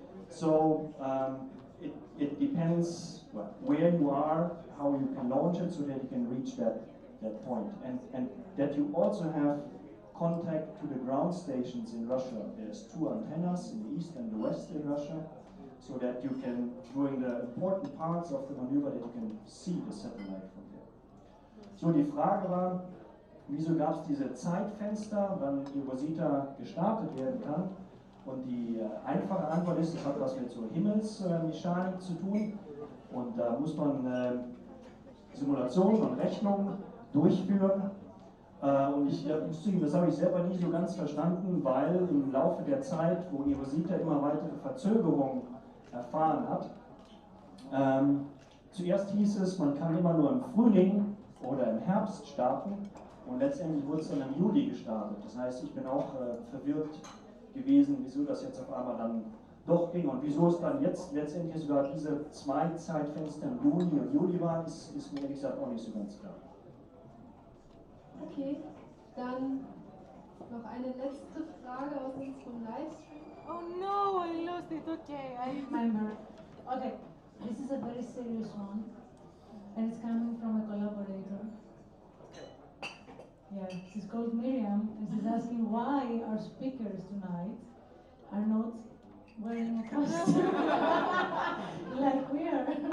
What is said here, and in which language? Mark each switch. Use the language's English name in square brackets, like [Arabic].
[English] So it depends where you are, how you can launch it so that you can reach that point. And that you also have contact to the ground stations in Russia. There's 2 antennas in the east and the west in Russia, so that you can, during the important parts of the maneuver, that you can see the satellite from there. [German] So die Frage war, wieso gab es diese Zeitfenster, wann eROSITA gestartet werden kann? Und die einfache Antwort ist, es hat was mit so Himmelsmechanik zu tun. Und da muss man Simulationen und Rechnungen durchführen. Und ich muss zugeben, das habe ich selber nie so ganz verstanden, weil im Laufe der Zeit, wo eROSITA immer weitere Verzögerungen erfahren hat, zuerst hieß es, man kann immer nur im Frühling oder im Herbst starten. Und letztendlich wurde es dann im Juli gestartet. Das heißt, ich bin auch verwirrt gewesen, wieso das jetzt auf einmal dann doch ging und wieso es dann jetzt letztendlich sogar diese 2 Zeitfenster im Juni und Juli waren, ist mir ehrlich gesagt auch nicht so ganz klar. Okay, dann noch eine letzte Frage aus unserem Livestream. [English] Oh no, I lost it. Okay, I remember. Okay, this is a very serious one, and it's coming from a collaborator. Yeah, she's called Miriam, and she's asking why our speakers tonight are not wearing a costume like we are.